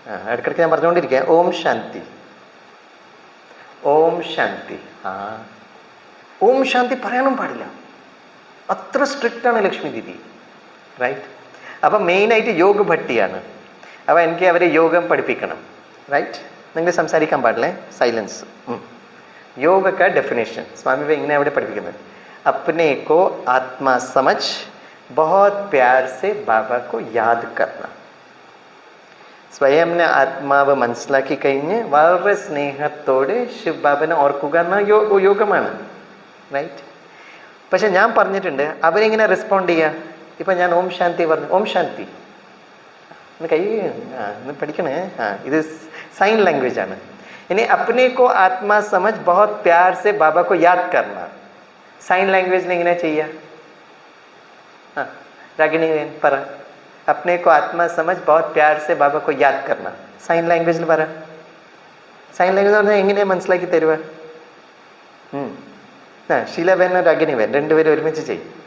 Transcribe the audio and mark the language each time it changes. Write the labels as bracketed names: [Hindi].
[Malayalam] ഇടയ്ക്കിടയ്ക്ക് ഞാൻ പറഞ്ഞുകൊണ്ടിരിക്കുക, ഓം ശാന്തി, ഓം ശാന്തി. ഓം ശാന്തി പറയാനും പാടില്ല, അത്ര സ്ട്രിക്റ്റ് ആണ് ലക്ഷ്മി ദീദി. റൈറ്റ്. അപ്പം മെയിനായിട്ട് യോഗ ഭട്ടിയാണ്. അപ്പോൾ എനിക്ക് അവരെ യോഗം പഠിപ്പിക്കണം. റൈറ്റ്. നിങ്ങൾ സംസാരിക്കാൻ പാടില്ലേ, സൈലൻസ്. [Hindi] योग का डेफिनेशन स्वामी भाई इन्हें [Malayalam] പഠിപ്പിക്കുന്നത്, [Hindi] अपने को आत्मा समझ बहुत प्यार से बाबा को याद करना. [Malayalam] സ്വയംനെ ആത്മാവ് മനസ്സിലാക്കി കഴിഞ്ഞ് വളരെ സ്നേഹത്തോടെ ശിവ് ബാബനെ ഓർക്കുക എന്ന യോഗമാണ്. റൈറ്റ്. പക്ഷെ ഞാൻ പറഞ്ഞിട്ടുണ്ട് അവരെങ്ങനെ റെസ്പോണ്ട് ചെയ്യുക. ഇപ്പം ഞാൻ ഓം ശാന്തി പറഞ്ഞു, ഓം ശാന്തി കൈ പഠിക്കണേ. ഇത് സൈൻ ലാംഗ്വേജ് ആണ്. ഇനി [Hindi] अपने को आत्मा समझ बहुत प्यार से बाबा को याद करना, [Malayalam] സൈൻ ലാംഗ്വേജിൽ എങ്ങനെയാ ചെയ്യുക? രാഗിണി പറ. [Hindi] अपने को आत्मा समझ बहुत प्यार से बाबा को याद करना, [Malayalam] സൈൻ ലാംഗ്വേജിൽ പറ. സൈൻ ലാംഗ്വേജ് പറഞ്ഞാൽ എങ്ങനെയാ മനസ്സിലാക്കി തരുക? ഷീലബേൻ രാഗിണി ബേൻ രണ്ടുപേരും ഒരുമിച്ച് ചെയ്യും.